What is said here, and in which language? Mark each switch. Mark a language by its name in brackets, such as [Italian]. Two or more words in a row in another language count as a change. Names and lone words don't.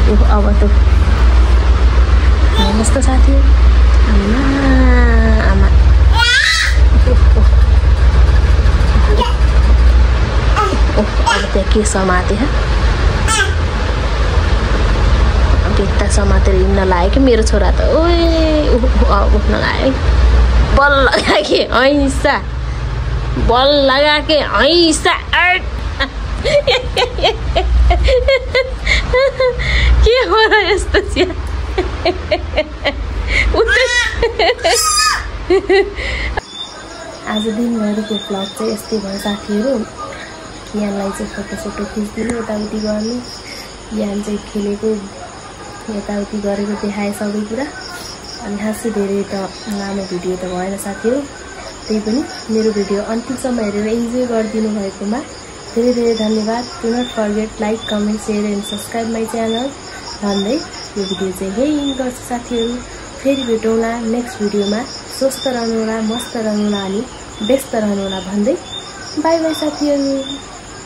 [Nepali] अब त त साथीहरु आमा अब त्यहाँ के समाते भित्ता समातेर हिँड्न लाग्यो कि मेरो छोरा त उठ्न लाग्यो [Hindi] बल लगा के ऐसा बल लगा के ऐसा [Nepali] के हो र यस्तो चाहिँ आज दिनभरिको भ्लग चाहिँ यस्तै भयो साथीहरु यानलाई चाहिँ फोटो खिच्दिनु यताउति गर्नु यान चाहिँ खेलेको यताउति गरेको देखाए सबै कुरा अनि खासै धेरै त लामो भिडियो त भएन साथीहरु त्यही पनि मेरो भिडियो अन्तिमसम्म हेरेर इन्जोय गरिदिनु भएकोमा धेरै धेरै धन्यवाद [English] do not forget like comment share and subscribe my channel [Nepali] भन्दै यो भिडियो चाहिँ यही गर्छु साथीहरु फेरि भेटौँला नेक्स्ट भिडियोमा स्वस्थ रहनुहोला मस्त रहनुहोला अनि व्यस्त रहनुहोला भन्दै बाइ बाइ साथीहरु